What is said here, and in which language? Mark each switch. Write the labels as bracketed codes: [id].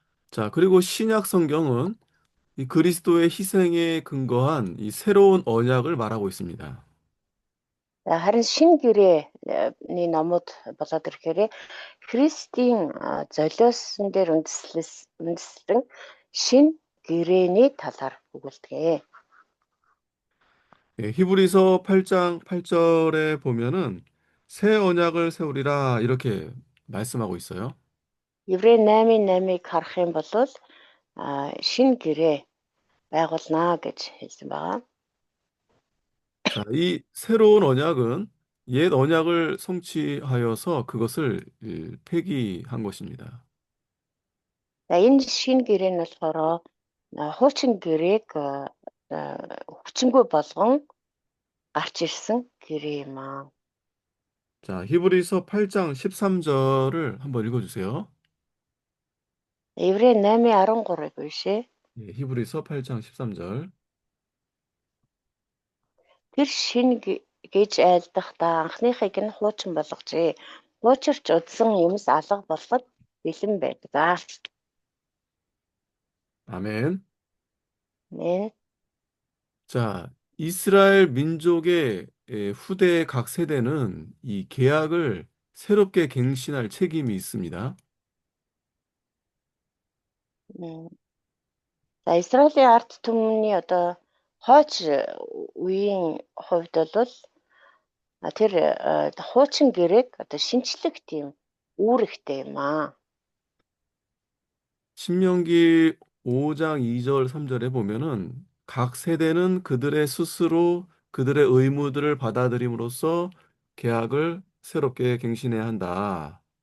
[ko] 자, 그리고 신약 성경은 이 그리스도의 희생에 근거한 이 새로운 언약을 말하고 있습니다. [mn] Харин шинэ гэрээний номууд болоод ирэхээр Христийн золиосон дээр үндэслэн шинэ гэрээний талаар өгүүлдэг. [ko] 예, 히브리서 8장 8절에 보면은 새 언약을 세우리라 이렇게 말씀하고 있어요. [mn] Еврей 8:8-ыг харах юм бол шинэ гэрээ байгуулнаа гэж хэлсэн байгаа. [ko] 자, 이 새로운 언약은 옛 언약을 성취하여서 그것을 폐기한 것입니다. [mn] За энэ шинэ гэрээ нь болохоор хуучин гэрээг хүчингүй болгон гарч ирсэн гэрээ юм аа. [ko] 자, 히브리서 8장 13절을 한번 읽어주세요. [mn] Еврей 8:13-ыг уншъя. [ko] 예, 히브리서 8장 13절. [mn] Тэр шинэ гэж айлдахдаа анхныхыг нь хуучин болгожээ. Хуучирч удсан юмс алга болоход бэлэн байдаг. [ko] 아멘. Нэ. 자, 이스라엘 민족의 후대 각 세대는 이 계약을 새롭게 갱신할 책임이 있습니다. [mn] За Израилийн ард түмний одоо хойч үеийн хувьд бол тэр хуучин гэрээг одоо шинчлэх тийм үүрэгтэй юм аа. [ko] 신명기 5장 2절 3절에 보면은 각 세대는 그들의 스스로 그들의 의무들을 받아들임으로써 계약을 새롭게 갱신해야 한다.